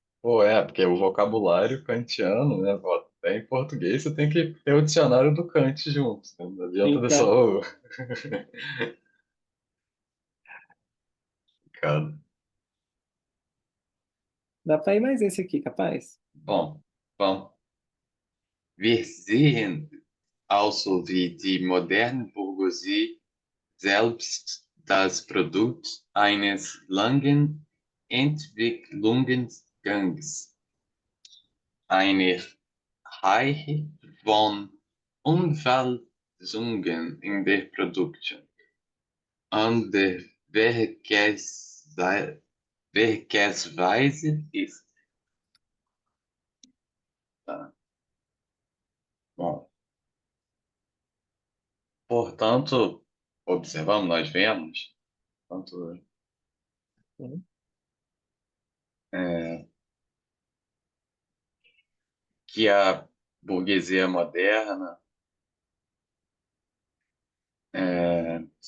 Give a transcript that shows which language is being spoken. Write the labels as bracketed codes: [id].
[pt] Pô, porque o vocabulário kantiano, né? Pô, até em português você tem que ter o dicionário do Kant junto, né? Não adianta ter Então, só o. Cara. dá pra ir mais esse aqui, capaz? Bom, bom. [de] Wir sehen also, wie die moderne Bourgeoisie selbst das Produkt eines langen Entwicklungsgangs, einer Reihe von Umwälzungen in der Produktion an der Werkesweise ist. [pt] Tá? Bom, portanto, observamos, nós vemos, tanto, Uhum. é, que a burguesia moderna é,